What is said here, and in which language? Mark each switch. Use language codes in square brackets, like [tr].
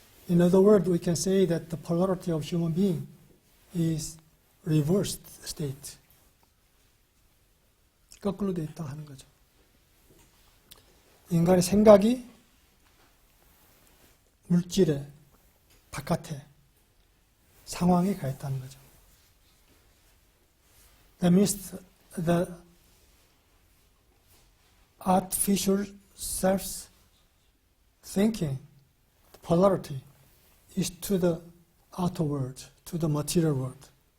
[en] In other words, we can say that the polarity of human being is reversed state. [ko] 거꾸로 되어 있다 하는 거죠. 인간의 생각이 물질의 바깥에 상황에 가 있다는 거죠. [en] That means the artificial self thinking, the polarity, is to the outer world, to the material world.